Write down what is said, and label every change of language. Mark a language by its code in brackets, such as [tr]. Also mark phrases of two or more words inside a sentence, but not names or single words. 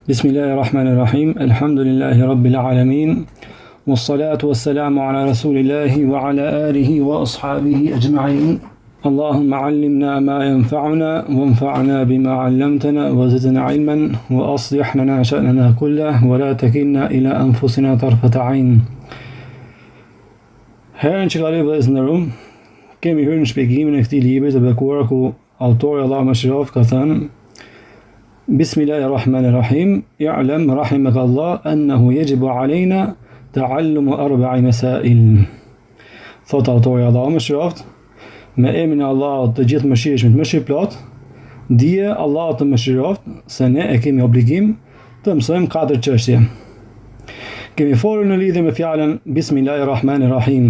[ar] بسم الله الرحمن الرحيم. الحمد لله رب العالمين. والصلاة والسلام على رسول الله وعلى آله وأصحابه أجمعين. اللهم علمنا ما ينفعنا وانفعنا بما علمتنا وزدنا علما وأصلح لنا شأننا كله ولا تكلنا إلى أنفسنا طرفة عين. [sq] Herën që kaloi vëllezër nderuar, kemi hyrë në shpjegimin e këtij libri të bekuar ku autori Allahu mëshiroft ka thënë: [ar] بسم الله الرحمن الرحيم. اعلم رحمك الله أنه يجب علينا تعلم أربع مسائل. [sq] Thot autori Allahu mëshiroft, me emrin e Allahut të gjithë mëshirshmit, mëshirëplot, dije Allahu të mëshiroft se ne e kemi obligim të mësojmë 4 çështje. Kemi folur në lidhje me fjalën Bismillahirrahmanirrahim.